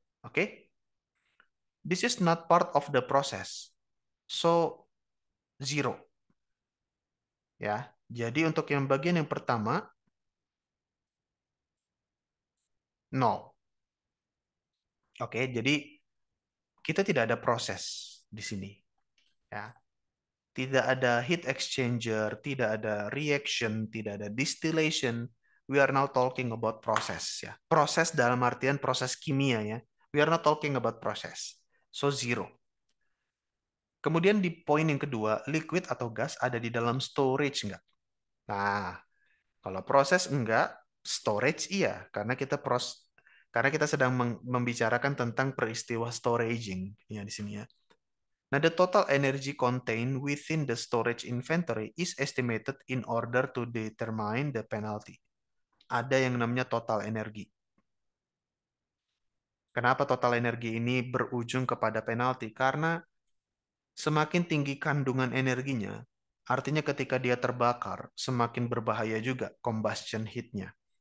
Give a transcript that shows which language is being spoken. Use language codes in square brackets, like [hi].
[en] Oke, this is not part of the process. So, zero. [id] Ya, jadi untuk yang bagian yang pertama, nol. Oke, jadi kita tidak ada proses di sini. Ya, tidak ada heat exchanger, tidak ada reaction, tidak ada distillation. [en] We are now talking about [id] proses ya. Proses dalam artian proses kimia ya. [en] We are not talking about process. So zero. [id] Kemudian di poin yang kedua, liquid atau gas ada di dalam storage enggak? Nah, kalau proses enggak, storage iya, karena kita sedang membicarakan tentang peristiwa storaging ya di sini ya. [en] Nah, the total energy contained within the storage inventory is estimated in order to determine the penalty. [id] Ada yang namanya total energi. Kenapa total energi ini berujung kepada penalti? Karena semakin tinggi kandungan energinya, artinya ketika dia terbakar, semakin berbahaya juga combustion heat-nya.